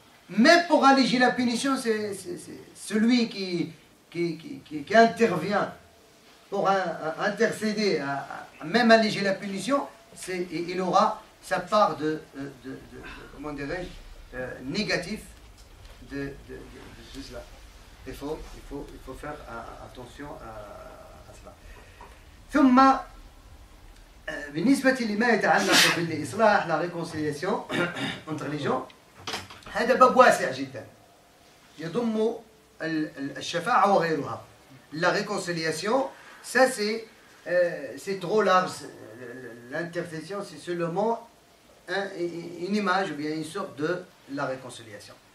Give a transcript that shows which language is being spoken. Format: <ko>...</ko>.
<fr>Mais pour alléger la punition, c'est celui qui intervient pour intercéder, même alléger la punition, il aura sa part comment dirais-je, négatif de cela. Il faut faire attention à cela.</fr> <ar>ثم بالنسبة لما يتعلق بالإصلاح</ar> <fr>la réconciliation entre les gens</fr> <ar>هذا باب واسع جدا يضم الشفاعة وغيرها.</ar> <fr>La réconciliation, ça c'est trop large. L'intercession, c'est seulement une image ou bien une sorte de la réconciliation.</fr>